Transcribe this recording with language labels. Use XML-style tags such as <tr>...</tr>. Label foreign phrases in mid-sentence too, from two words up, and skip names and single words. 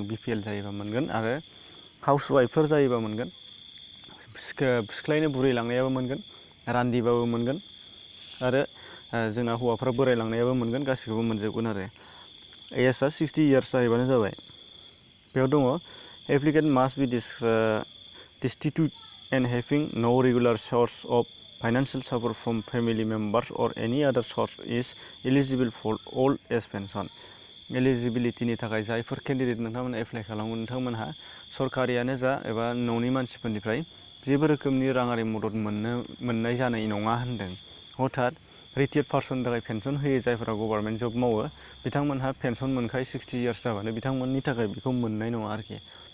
<brx>BPL जायोबा मोनगोन, आरो</brx> <en>house wifeफोर</en> <brx>जायोबा मोनगोन, सिख्लायनो बुरैलांनायाबो मोनगोन, रान्दिबाबो मोनगोन, आरो जोंना हौवाफ्रा बोरायलांनायाबो मोनगोन, गासिखौबो मोनजोबगोन। आरो एजआ 60 इयार्स जाहैबानो जाबाय। बेयाव दङ</brx> <en>applicant must be destitute and having no regular source of financial support from family members or any other source is eligible for old age pension.</en> <brx>एलिजिबिलिटिनि थाखाय जायफोर केन्डिडेट नोंथांमोना एप्लाइ खालामो, नोंथांमोनहा सरकारियानो जा एबा न'नि मानसिफोरनिफ्राय जेबो रोखोमनि राङारि मदद मोननाय जानाय नङा होनदों। हथात</brx> <en>retired personनि</en> <brx>थाखाय पेन्सन होयो, जायफोरा</brx> <en>government job</en> <brx>मावो, बिथांमोनहा पेन्सन मोनखायो 60 इयार्स जाबानो, बिथांमोननि थाखाय बेखौ मोननाय नङा आरोखि।</brx>